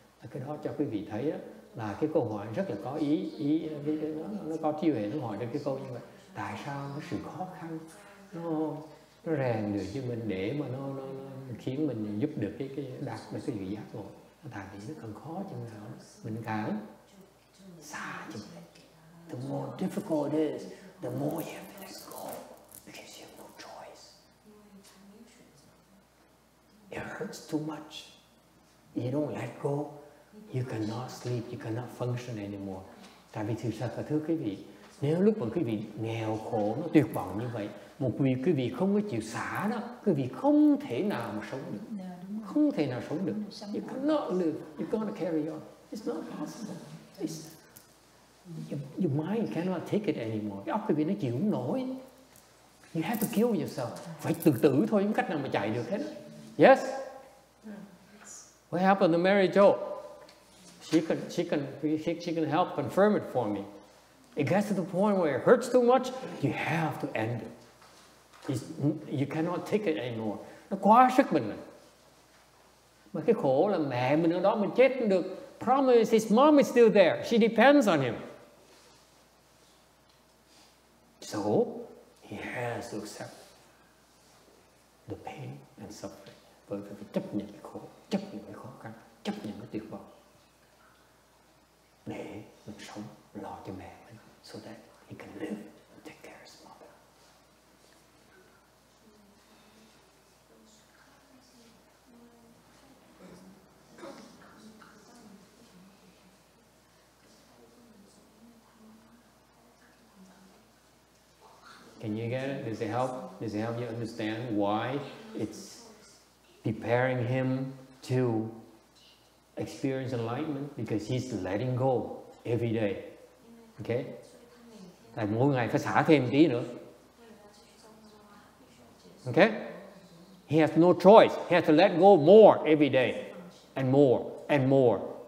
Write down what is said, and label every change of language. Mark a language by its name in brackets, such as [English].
[Vietnamese] Cái đó cho quý vị thấy đó, là cái câu hỏi rất là có ý nó có trí huệ, nó hỏi được cái câu như vậy. Tại sao cái sự khó khăn nó rèn được cho mình để mà nó khiến mình giúp được cái đạt được cái vị giác ngộ? Tại vì nó càng khó chừng nào mình càng xa chừng đấy. [English] The more difficult it is, the more you have to let go because you have no choice. It hurts too much. You don't let go, you cannot sleep, you cannot function anymore. [Vietnamese] Tại vì thực sự thưa quý vị, nếu lúc mà quý vị nghèo khổ, nó tuyệt vọng như vậy, một quý vị không có chịu xả đó, quý vị không thể nào mà sống được. Không thể nào sống được. [English] You cannot live, you're gonna carry on. It's not possible. Your mind cannot take it anymore. [Vietnamese] Cái óc quý vị nó chịu không nổi. [English] You have to kill yourself. [Vietnamese] Phải tự tử thôi, không cách nào mà chạy được hết. [English] Yes? What happened to Mary Jo? She can help confirm it for me. It gets to the point where it hurts too much, you have to end it. You cannot take it anymore. [Vietnamese] Nó quá sức mình rồi. Mà cái khổ là mẹ mình ở đó mình chết không được. [English] Promise his mom is still there. She depends on him. So he has to accept the pain and suffering. [Vietnamese] Bởi vì phải chấp nhận cái khổ, chấp nhận cái khó khăn, chấp nhận cái tuyệt vọng để mình sống, lo cho mẹ mình, [English] so that he can live and take care of his mother. Can you get it? Does it help? Does it help you understand why it's preparing him to experience enlightenment? Because he's letting go every day. Okay? [Vietnamese] Tại mỗi ngày phải xả thêm tí nữa. [English] Okay? He has no choice. He has to let go more every day. And more and more.